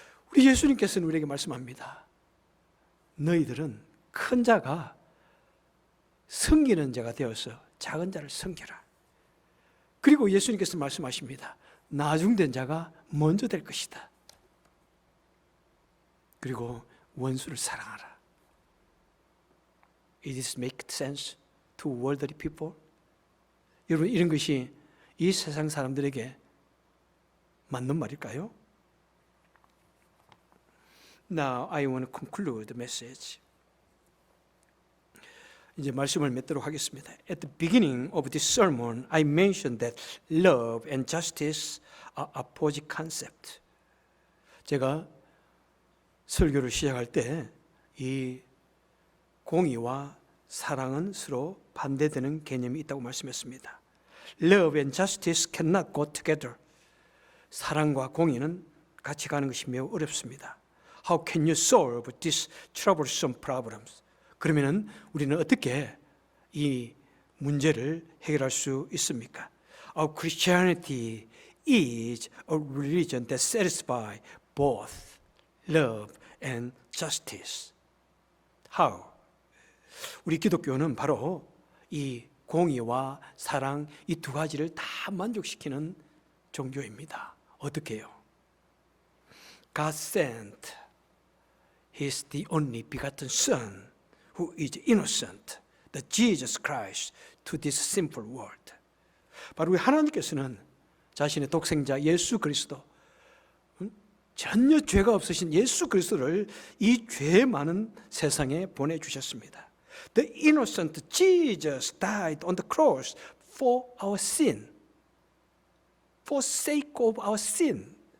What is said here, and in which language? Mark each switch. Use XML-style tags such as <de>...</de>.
<ko>우리 예수님께서는 우리에게 말씀합니다. 너희들은 큰 자가 섬기는 자가 되어서 작은 자를 섬겨라. 그리고 예수님께서 말씀하십니다. 나중된 자가 먼저 될 것이다. 그리고 원수를 사랑하라.</ko> <en>It is make sense to worldly people?</en> <ko>여러분, 이런 것이 이 세상 사람들에게 맞는 말일까요?</ko> <en>Now I want to conclude the message.</en> <ko>이제 말씀을 맺도록 하겠습니다.</ko> <en>At the beginning of this sermon, I mentioned that love and justice are opposite concepts.</en> <ko>제가 설교를 시작할 때 이 공의와 사랑은 서로 반대되는 개념이 있다고 말씀했습니다.</ko> <en>Love and justice cannot go together.</en> <ko>사랑과 공의는 같이 가는 것이 매우 어렵습니다.</ko> <en>How can you solve these troublesome problems?</en> <ko>그러면은 우리는 어떻게 이 문제를 해결할 수 있습니까?</ko> <en>Our Christianity is a religion that satisfies both love and justice. How?</en> <ko>우리 기독교는 바로 이 공의와 사랑 이 두 가지를 다 만족시키는 종교입니다. 어떻게 해요?</ko> <en>God sent His the only begotten Son who is innocent, the Jesus Christ, to this sinful world.</en> <ko>바로 우리 하나님께서는 자신의 독생자 예수 그리스도, 전혀 죄가 없으신 예수 그리스도를 이 죄 많은 세상에 보내주셨습니다.</ko> <en>The innocent Jesus died on the cross for our sin, for sake of our sin.</en>